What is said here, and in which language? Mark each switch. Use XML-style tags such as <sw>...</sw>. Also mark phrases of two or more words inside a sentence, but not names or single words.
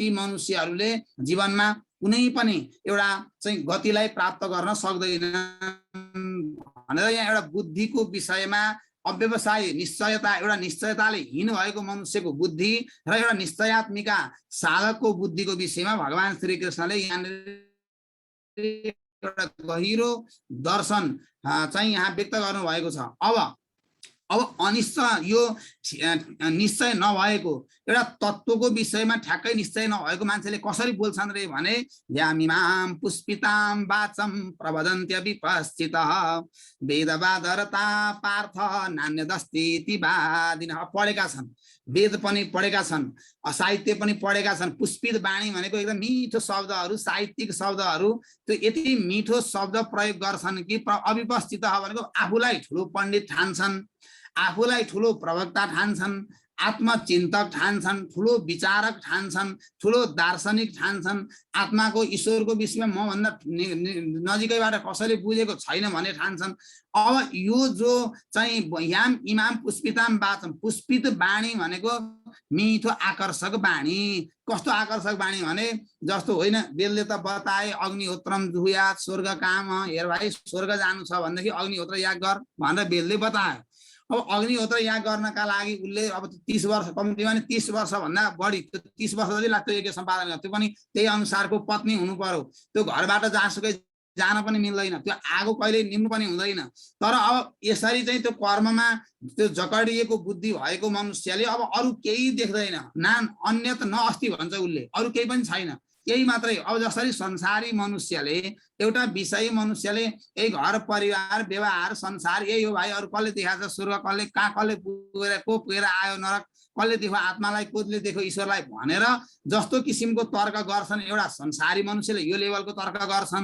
<ne>मनुष्यहरूले जीवनमा कुनै पनि एउटा चाहिँ गतिलाई प्राप्त गर्न सक्दैनन् भनेर यहाँ एउटा बुद्धिको विषयमा अव्यवसायी निश्चयता, एउटा निश्चयताले हीन भएको मनुष्यको बुद्धि र एउटा निश्चयात्मिका साधकको बुद्धिको विषयमा भगवान श्री कृष्णले एउटा गहिरो दर्शन चाहिँ यहाँ व्यक्त गर्नु भएको छ। अब अनिश्चय यो निश्चय नभएको एउटा तत्त्वको विषयमा ठ्याक्कै निश्चय नभएको मान्छेले कसरी बोल्छन् रे भने</ne> <sa>यामिमाम पुष्पिताम वाचम प्रवदन्त्य विपश्चितः वेदवादरता पार्थ नान्यदस्ति तिवादिनः।</sa> <ne>पढेका छन्, वेद पनि पढेका छन्, साहित्य पनि पढेका छन्। पुष्पित वाणी भनेको एकदम मिठो शब्दहरू, साहित्यिक शब्दहरू, त्यो यति मिठो शब्द प्रयोग गर्छन् कि अविपस्थित भनेको आफूलाई ठुलो पण्डित ठान्छन्, आफूलाई ठुलो प्रवक्ता ठान्छन्, आत्मचिन्तक ठान्छन्, ठुलो विचारक ठान्छन्, ठुलो दार्शनिक ठान्छन्। आत्माको ईश्वरको विषयमा मभन्दा नजिकैबाट कसैले बुझेको छैन भने ठान्छन्। अब यो जो चाहिँ</ne> <sa>याम इमाम पुष्पिताम वाचम,</sa> <ne>पुष्पित वाणी भनेको मिठो आकर्षक वाणी। कस्तो आकर्षक वाणी भने जस्तो होइन, बेलले त बताए</ne> <sa>अग्निहोत्रम जुहुयात स्वर्ग काम,</sa> <ne>हेर भाइ स्वर्ग जानु छ भनेदेखि अग्निहोत्र याग गर भनेर बेलले बतायो। अब अग्निहोत्र याग गर्नका लागि उसले अब 30 वर्ष, कम्तीमा 30 वर्ष भन्दा बढी, 30 वर्ष जति लाग्थ्यो यज्ञ सम्पादन गर्न। त्यो पनि त्यही अनुसारको पत्नी हुनु पर्यो, त्यो घरबाट जहाँसुकै जान पनि मिल्दैन, त्यो आगो कहिले निम्नु पनि हुँदैन। तर अब यसरी चाहिँ त्यो कर्ममा त्यो जकडिएको बुद्धि भएको मनुष्यले अब अरू केही देख्दैन,</ne> <sa>ना अन्यत न अस्ति</sa> <ne>भन्छ उसले, अरू केही पनि छैन, यही मात्रै। अब जसरी संसारी मनुष्यले एउटा विषय मनुष्यले यही घर परिवार व्यवहार संसार यही हो भाइ, अरू कसले देखाएको छ स्वर्ग, कसले कहाँ, कसले पुगेर आयो नरक, कसले देखो आत्मालाई, कसले देखो ईश्वरलाई भनेर जस्तो किसिमको तर्क गर्छन् एउटा संसारी मनुष्यले, यो लेभलको तर्क गर्छन्।</ne>